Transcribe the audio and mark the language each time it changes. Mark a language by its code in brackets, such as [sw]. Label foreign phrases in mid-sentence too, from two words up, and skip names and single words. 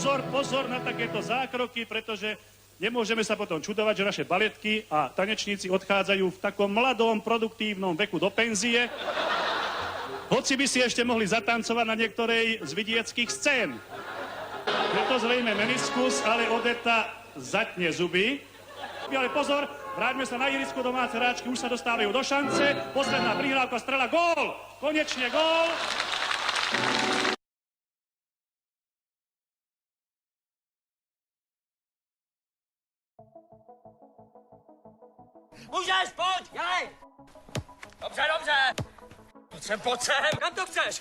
[sk] Pozor na takéto zákroky, pretože nemôžeme sa potom čudovať, že naše baletky a tanečníci odchádzajú v takom mladom, produktívnom veku do penzie, hoci by si ešte mohli zatancovať na niektorej z vidieckých scén. Je to zrejme meniskus, ale Odeta zatne zuby. Ale pozor, vráťme sa na ihrisko, domáce hráčky už sa dostávajú do šance. Posledná prihrávka, strela, gól! Konečne gól! [cs] Můžeš, pojď, dělej! Dobře, dobře! Pojď sem! Kam to chceš?